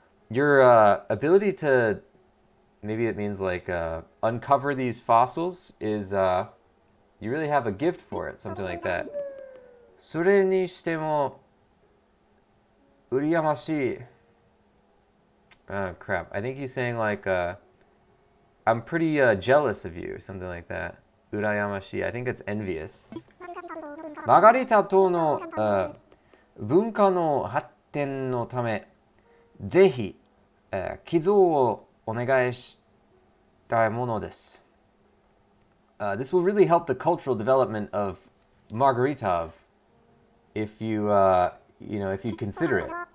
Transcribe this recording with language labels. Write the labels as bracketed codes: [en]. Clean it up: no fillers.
[en] Your ability to, maybe it means like uncover these fossils is you really have a gift for it, something like that. [ja] それにしても羨ましい。 [en] Oh crap, I think he's saying like I'm pretty jealous of you, something like that. 羨ましい, I think it's envious. [ja] マガリタ島の文化の発展のためぜひ寄贈をお願いしたいものです。 [en] This will really help the cultural development of Margaritov if you if you consider it.